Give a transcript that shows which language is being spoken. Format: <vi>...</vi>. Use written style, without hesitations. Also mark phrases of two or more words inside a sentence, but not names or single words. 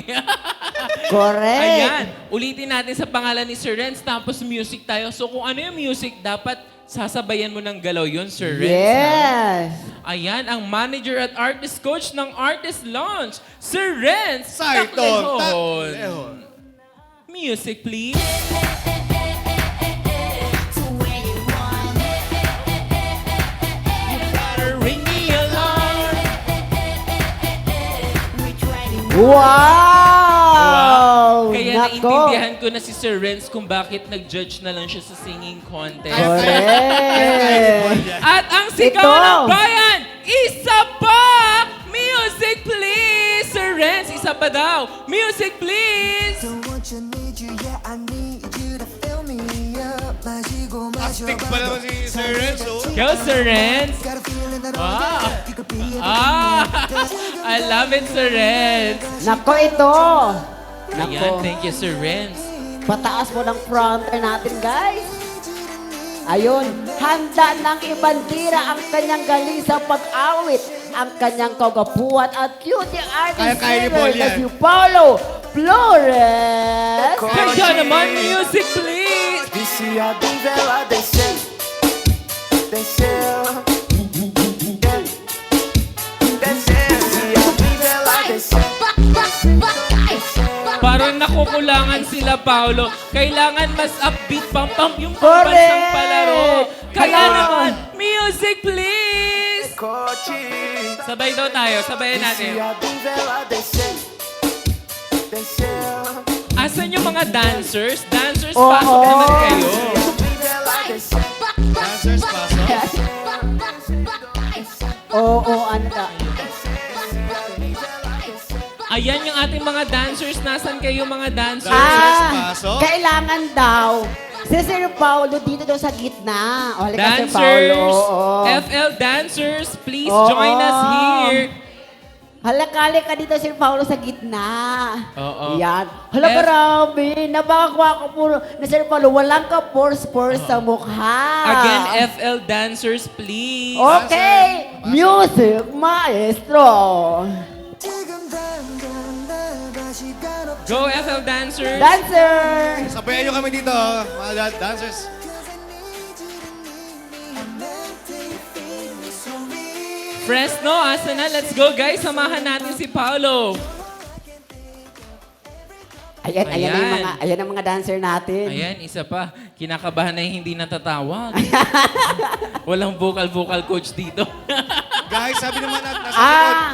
<tl>Correct. Ayan, ulitin natin sa pangalan ni Sir Renz, tapos music tayo. So kung ano yung music, dapat sasabayan mo ng galaw yun, Sir Renz. Yes. Ayan, ang manager at</tl> <en>artist coach</en> <tl>ng Artist Launch, Sir Renz Saidon Taklehon. Taklehon.</tl> <en>Music, please. Gotta ring the alarm. Wow!</en> <tl>Kaya Nako. naiintindihan ko na si Sir Renz kung bakit nag-judge na lang siya sa singing contest. Correct. At ang sigaw Ito. ng bayan, isa pa!</tl> <en>Music, please!</en> <tl>Sir Renz, isa pa daw.</tl> <en>Music, please!</en> <tl>Astig pa naman si Sir Renzo. Go, Sir Renz!</tl> <en>Wow! I love it, Sir Renz!</en> <tl>Nako ito. Ayan, Nako.</tl> <en>thank you, Sir Renz.</en> <tl>Pataas mo ng fronter natin, guys. Ayun, handa ng ibandira ang kanyang galing sa pag-awit, ang kanyang kagapuan at</tl> <en>cutie artist</en> <tl>Kaya-kaya ni Paul na yan. si Paulo Flores. Kaya naman,</tl> <en>music, please!</en> <pt>Disse a diva, ela desceu, desceu, desceu. Disse a diva, ela desceu.</pt> <tl>Parang nakukulangan sila, Paolo. Kailangan mas upbeat, pam-pam yung Correct! pambansang palaro. Kaya Ayun. naman,</tl> <en>music, please! Cote.</en> <tl>Sabay daw tayo, sabayan</tl> <pt>Disse</pt> <tl>natin.</tl> <pt>a diva, ela desceu, desceu.</pt> <tl>Asan yung mga dancers? Dancers, Oo. pasok naman kayo.</tl> <pt>Diva, ela desceu.</pt> <tl>Dancers, pasok. Oo, ano ka? Ayan yung ating mga dancers. Nasan kayo mga dancers? Pasok. Kailangan daw. Si Sir Paulo dito daw sa gitna. O, halika, Sir Paulo. Dancers, Oo.</tl> <en>FL dancers, please</en> <tl>Oo.</tl> <en>join us here.</en> <tl>Halika dito, Sir Paulo, sa gitna. Oo. Yan. Hala, F- grabe. Nabakwa ko po na Sir Paulo. Walang ka-force sa mukha.</tl> <en>Again, FL dancers, please. Okay. Music, maestro. Go, FL dancers. Dancer.</en> <tl>Sabayan nyo kami dito, mga dancers. Fresno, asa na?</tl> <en>Let's go, guys.</en> <tl>Samahan natin si Paolo. Ayan na yung Ayan. ayan ang mga dancer natin. Ayan, isa pa. Kinakabahan na yung hindi natatawag. Walang vocal coach dito. Guys, sabi naman natin, nasa likod.</tl>